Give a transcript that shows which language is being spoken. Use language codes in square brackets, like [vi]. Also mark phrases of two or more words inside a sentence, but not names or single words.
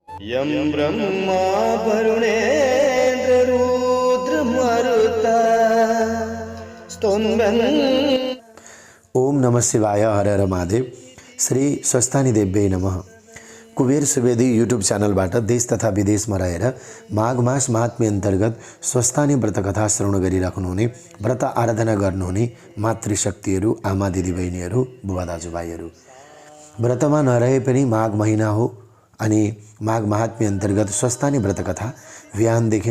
[sa] यं ब्रह्मा वरुणेन्द्ररुद्रमरुता स्तुवन्। ओम नमः शिवाय। हर हर महादेव। श्री स्वस्थानी देव्यै नमः। [ne] कुबेर सुवेदी यूट्यूब च्यानलबाट देश तथा विदेशमा रहेर माघ मास महात्म्य अन्तर्गत स्वस्थानी व्रत कथा श्रवण गरिराख्नुहुने, व्रत आराधना गर्नुहुने मातृशक्तिहरू, आमा दिदीबहिनीहरू, बुबा दाजुभाइहरू, व्रतमा नरहे पनि माघ महिना हो अनि माघ महात्म्य अन्तर्गत स्वस्थानी व्रत कथा बिहानदेखि